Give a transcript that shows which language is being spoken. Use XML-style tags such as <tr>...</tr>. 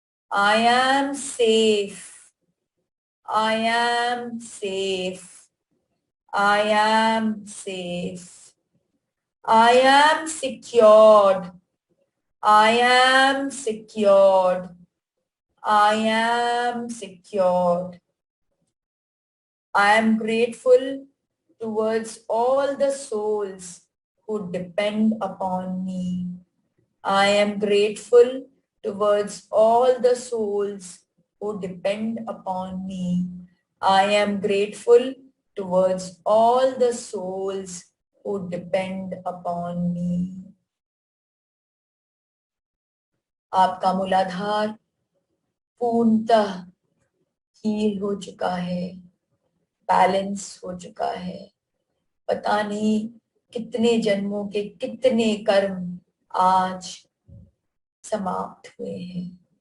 <en>I am safe, I am safe, I am safe, I am secured, I am secured. I am secured. I am grateful towards all the souls who depend upon me. I am grateful towards all the souls who depend upon me. I am grateful towards all the souls who depend upon me.</en> <hi>आपका मूलाधार पूर्णतः heal हो चुका है, balance हो चुका है। पता नहीं कितने जन्मों के कितने कर्म आज समाप्त हुए हैं।</hi>